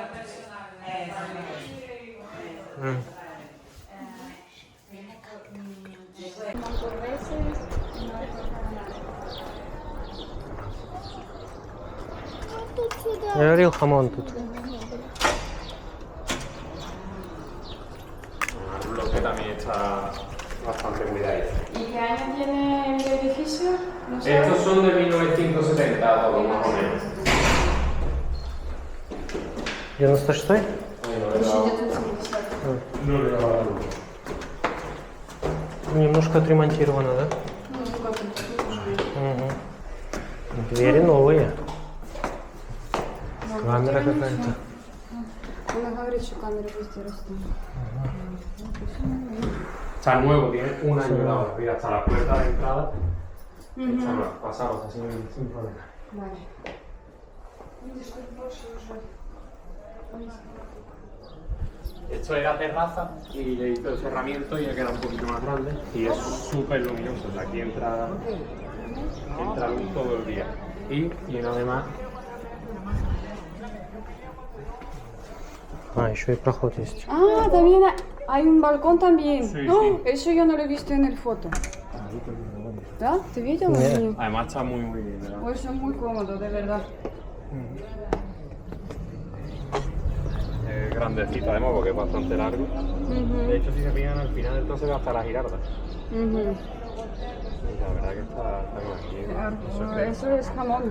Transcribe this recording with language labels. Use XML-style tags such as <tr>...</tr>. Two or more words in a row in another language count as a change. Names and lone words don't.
<ru>Тут сюда. Я говорил, хамон тут.</ru> <es>Lo que también está bastante cuidadito. ¿Y qué año tiene el edificio? No sé. Estos son de 1970, todos más o menos. 96? Ay, no le he dado- 1970. no le he dado la luz.</es> <ru>Немножко отремонтировано, да? Ну, сколько тут? Угу. Двери новые. Камера какая-то. Он говорит, что камеры везде растут.</ru> <es>Está nuevo, tiene un año de ahora. Mira, hasta la puerta de entrada. Está nueva. Pasaros así sin problema. Vale.</es> <ru>Видишь, тут больше уже.</ru> <es>Esto era terraza y le hizo el cerramiento y ya queda un poquito más grande y es súper luminoso. O sea, aquí entra luz todo el día. Y tiene además</es> <ru>А, еще и проход есть.</ru> <es>Ah, también hay un balcón también. Sí, ¡Oh! sí. Eso yo no lo he visto en el foto.</es> <ru>¿Да? ¿Te видела? Нет. Нет.</ru> <es>además está muy bien. ¿verdad?</es> <ru>Ой, все</ru> <es>muy cómodo, de verdad. Grandecito además porque es bastante largo. De hecho, si se fijan al final del todo se ve hasta la girarda. Ujú. Y la verdad que está bien. Eso es jamón.</es>